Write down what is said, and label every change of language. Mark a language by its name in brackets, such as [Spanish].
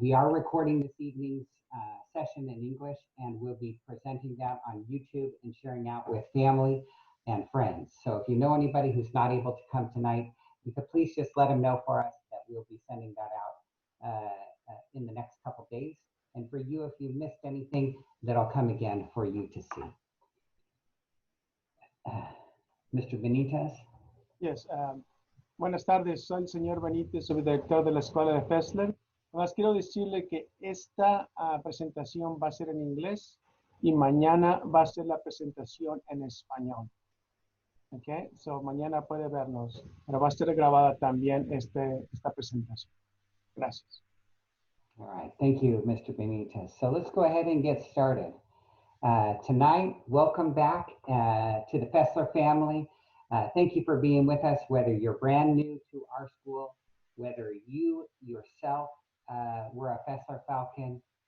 [English] We are recording this evening's session in English, and we'll be presenting that on YouTube and sharing out with family and friends. So if you know anybody who's not able to come tonight, you could please just let them know for us that we'll be sending that out in the next couple days. And for you, if you missed anything, that'll come again for you to see. Mr. Benitez? [Spanish] Yes, buenas tardes, soy el señor Benítez, subdirector de la Escuela de Fesler. Además quiero decirle que esta presentación va a ser en inglés y mañana va a ser la presentación en español. [English] Okay, so [Spanish] mañana puede vernos, pero va a ser grabada también esta presentación. Gracias. [English] All right, thank you, Mr. Benitez. So let's go ahead and get started. Tonight, welcome back to the Fesler family. Thank you for being with us, whether you're brand new to our school, whether you yourself were a Fesler Falcon.